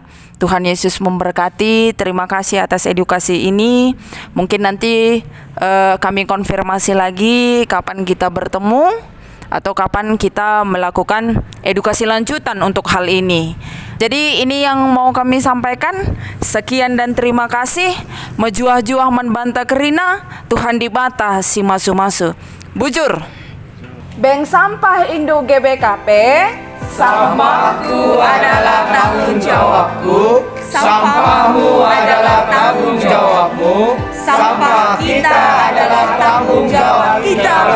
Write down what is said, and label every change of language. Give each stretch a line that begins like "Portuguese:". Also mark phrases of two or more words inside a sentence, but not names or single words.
Indonesian: Tuhan Yesus memberkati. Terima kasih atas edukasi ini. Mungkin nanti kami konfirmasi lagi kapan kita bertemu atau kapan kita melakukan edukasi lanjutan untuk hal ini. Jadi ini yang mau kami sampaikan. Sekian dan terima kasih.
Batak Karo: Mejuah-juah membanta kerina, Tuhan dibata si masu-masu. Bujur.
Indonesian: Bank Sampah Indo GBKP, sampahku adalah tanggung jawabku, sampahmu adalah tanggung jawabmu, sampah kita adalah tanggung jawab kita.